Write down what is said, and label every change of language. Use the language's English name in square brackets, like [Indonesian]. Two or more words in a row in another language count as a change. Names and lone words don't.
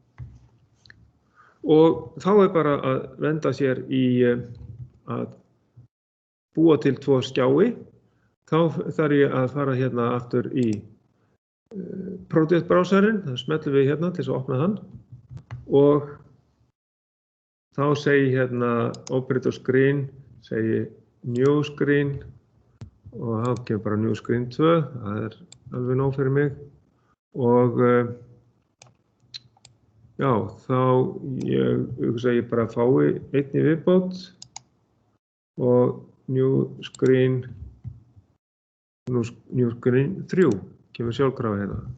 [Icelandic] Og þá bara að venda sér í að búa til 2 skjái. Þá þarf ég að fara hérna aftur í produktbrowserinn, þá smellum við hérna til að opna hann. Og þá segi hérna [English] operator screen, [Icelandic] segi [English] new screen [Icelandic] og þá kemur bara [English] new screen 2, [Icelandic] það er alveg nóg fyrir mig. Og já, þá ég bara fái einn í viðbót og [English] new screen 3 [Icelandic] kemur sjálfkrafa hérna.